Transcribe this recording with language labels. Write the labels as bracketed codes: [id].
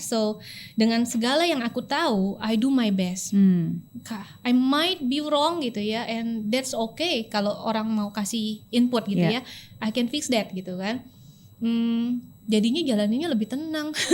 [id] So dengan segala yang aku tahu, [en] I do my best. I might be wrong [id] gitu ya, [en] and that's okay. [id] Kalau orang mau kasih input gitu ya, [en] I can fix that [id] gitu kan. Jadinya jalaninnya lebih tenang.